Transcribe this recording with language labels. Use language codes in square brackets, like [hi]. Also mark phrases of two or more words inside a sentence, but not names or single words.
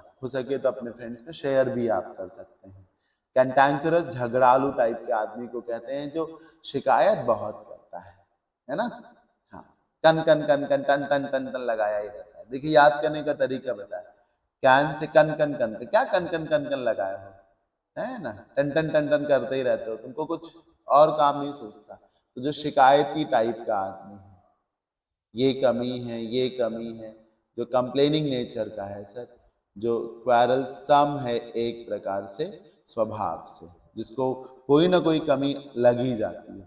[hi] हो सके तो अपने फ्रेंड्स में शेयर भी आप कर सकते हैं। कैंटैंकरस झगड़ालू टाइप के आदमी को कहते हैं जो शिकायत बहुत करता है ना? हाँ, कन कन कन कन टन टन टन टन लगाया ही रहता है। देखिए, याद करने का तरीका बताया। कैन से कन कन कन, क्या कन कन कन कन लगाया हो, है ना? टन टन टन टन करते ही रहते हो, तुमको कुछ और काम नहीं सोचता। तो जो शिकायती टाइप का आदमी है, ये कमी है, ये कमी है, जो [en] complaining nature [hi] का है सर, जो क्वेरलसम है एक प्रकार से स्वभाव से, जिसको कोई ना कोई कमी लग ही जाती है।